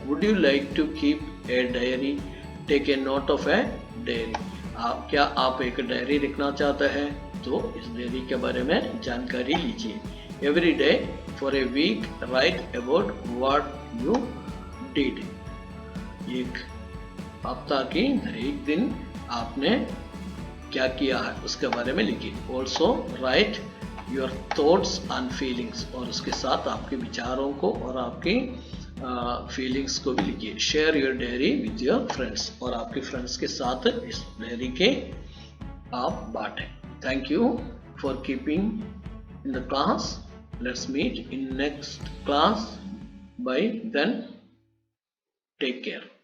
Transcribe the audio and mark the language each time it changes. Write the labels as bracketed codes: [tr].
[en] Would you like to keep a diary? Take a note of a diary. [hi] क्या आप एक diary लिखना चाहते हैं? तो इस डायरी के बारे में जानकारी लीजिए. [en] Every day for a week write about what you did. [hi] एक हफ्ता की हर एक दिन आपने क्या किया है उसके बारे में लिखिए. [en] Also write your thoughts and feelings. [hi] और उसके साथ आपके विचारों को और आपकी फीलिंग्स को भी लिखिए. [en] Share your diary with your friends. [hi] और आपके फ्रेंड्स के साथ इस डायरी के आप बांटें. [en] Thank you for keeping in the class. Let's meet in next class. Bye then. Take care.